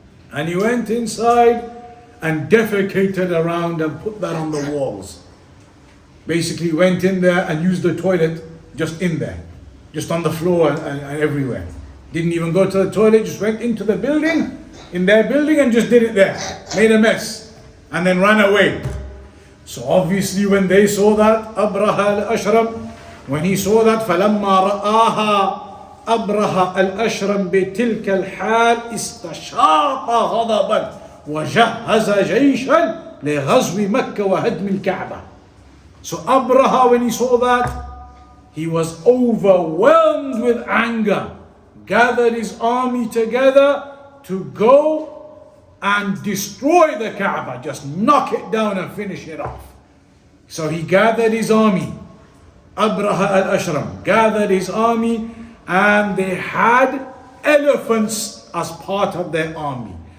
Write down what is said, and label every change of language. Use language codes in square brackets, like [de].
[en] And he went inside and defecated around and put that on the walls. Basically went in there and used the toilet just in there. Just on the floor and everywhere. Didn't even go to the toilet, just went into the building, in their building, and just did it there. Made a mess. And then ran away. So obviously when they saw that, [ar] Abraha al-Ashram, when he saw that, فَلَمَّا رَآهَا أَبْرَهَ الْأَشْرَمْ بِتِلْكَ الْحَالِ اسْتَشَاطَ غَضَبًا وَجَهَّزَ جَيْشًا لِغَزْوِ مَكَّةَ وَهَدْمِ الْكَعْبَةِ. [en] So Abraha, when he saw that, he was overwhelmed with anger, gathered his army together to go and destroy the Kaaba, just knock it down and finish it off. So he gathered his army. Abraha al-Ashram gathered his army, and they had elephants as part of their army.